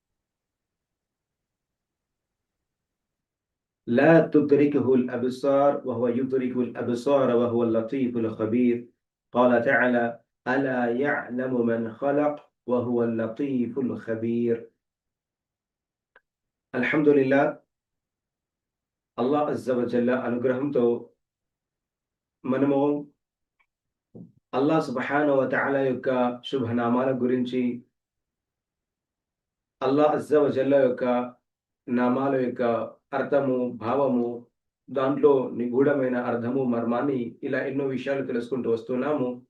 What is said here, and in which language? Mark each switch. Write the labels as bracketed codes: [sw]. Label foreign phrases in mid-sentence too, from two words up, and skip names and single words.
[ar] لا تدركه الأبصار وهو يدرك الأبصار وهو اللطيف الخبير. قال تعالى: ألا يعلم من خلق وهو اللطيف الخبير. الحمد لله. [te] అల్లాహ్ [ar] عز وجل [te] అనుగ్రహంతో మనము అల్లాహ్ [ar] سبحانه وتعالى [te] యొక్క శుభనామాల గురించి, అల్లాహ్ [ar] عز وجل [te] యొక్క నామాల యొక్క అర్థము, భావము, దాంట్లో నిగూఢమైన అర్థము, మర్మాన్ని, ఇలా ఎన్నో విషయాలు తెలుసుకుంటూ వస్తున్నాము.